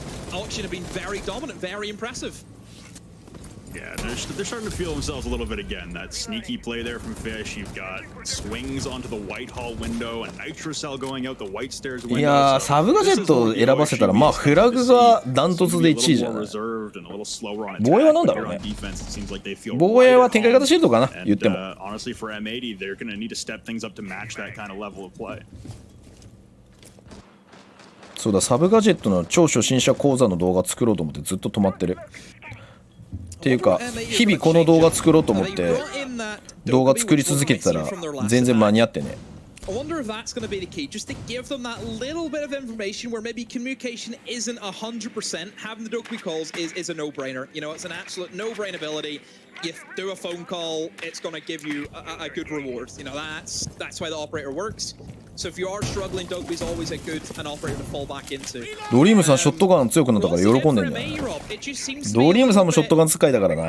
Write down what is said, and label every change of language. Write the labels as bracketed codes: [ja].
[en] Auction have been very dominant, very impressive. Yeah, they're starting to feel themselves a little bit again. That sneaky play there from Fish. You've got swings onto the Whitehall window, a Nitro Cell going out the White Stairs window. [ja] いやー、サブガジェットを選ばせたら、まあフラグがダントツで1位じゃない。防衛はなんだろうね。防衛は展開型シールドかな、言っても。 [en] Honestly, for M80, they're going to need to step things up to match that kind of level of play. [ja] そうだサブガジェットの超初心者講座の動画作ろうと思ってずっと止まってるっていうか日々この動画作ろうと思って動画作り続けてたら全然間に合ってね。 [en] I wonder if that's going to be the key, just to give them that little bit of information where maybe communication isn't 100%. Having the Dokumi calls is a no-brainer. You know, it's an absolute no-brain ability. You do a phone call, it's going to give you a good reward. You know, that's why the operator works. So if you are struggling, Dokumi's always a good an operator to fall back into. [ja] ドリームさんショットガン強くなったから喜んでんだよ。ドリームさんもショットガン使いだからな。